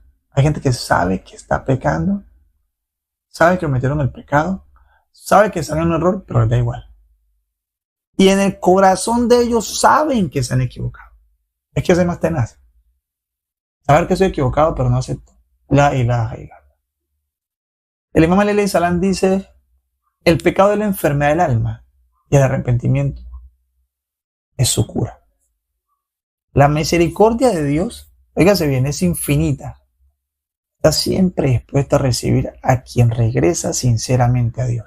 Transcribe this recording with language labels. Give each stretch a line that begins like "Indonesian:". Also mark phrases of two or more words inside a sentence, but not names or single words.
Spanish: Hay gente que sabe que está pecando, sabe que cometieron el pecado, sabe que están en un error, pero les da igual. Y en el corazón de ellos saben que se han equivocado. Es que es más tenaz. Saber que estoy equivocado, pero no acepto.
Arabic: لا إله إلا الله.
Spanish: El imam
Arabic: عليه السلام
Spanish: dice, el pecado es la enfermedad del alma y el arrepentimiento es su cura. La misericordia de Dios, óigase bien, es infinita. Está siempre dispuesta a recibir a quien regresa sinceramente a Dios.